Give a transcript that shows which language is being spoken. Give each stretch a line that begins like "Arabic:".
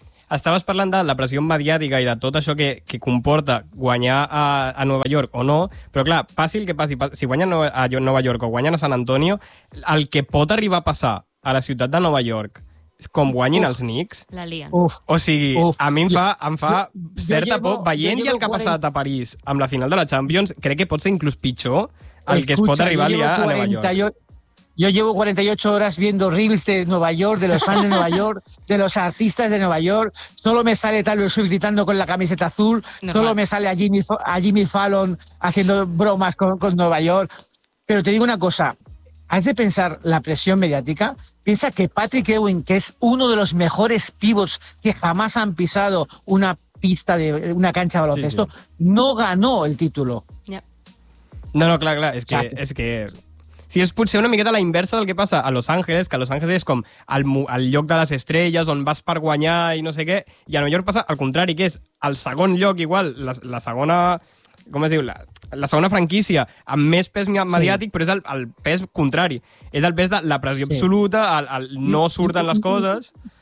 Catalan: Estaves parlant de la pressió mediàtica i de tot això que comporta guanyar a Nova York o no, però clar, passi el que passi, si guanyen a Nova York o guanyen a San Antonio, el que pot arribar a passar a la ciutat de Nova York com guanyin els Knicks.
Spanish: La lien.
Catalan: O sigui, a mi em fa certa por. Veient el que ha passat a París amb la final de la Champions, crec que pot ser inclús pitjor el que es pot arribar a liar a Nova York.
Spanish: Yo llevo 48 horas viendo reels de Nueva York, de los fans de Nueva York, de los artistas de Nueva York. Solo me sale Taylor Swift gritando con la camiseta azul. Solo me sale a Jimmy Fallon haciendo bromas con Nueva York. Pero te digo una cosa. Has de pensar la presión mediática. Piensa que Patrick Ewing, que es uno de los mejores pivots que jamás han pisado una pista de una cancha de baloncesto, no ganó el título.
Catalan: Yeah. No, clar. És que... Sí, és potser una miqueta la inversa del que passa a Los Angeles, que a Los Angeles és com el lloc de les estrelles on vas per guanyar i no sé què, i a Nova York passa al contrari, que és el segon lloc igual, la segona... Com es diu? La segona franquícia amb més pes mediàtic, però és el pes contrari. És el pes de la pressió absoluta, el no surten les coses...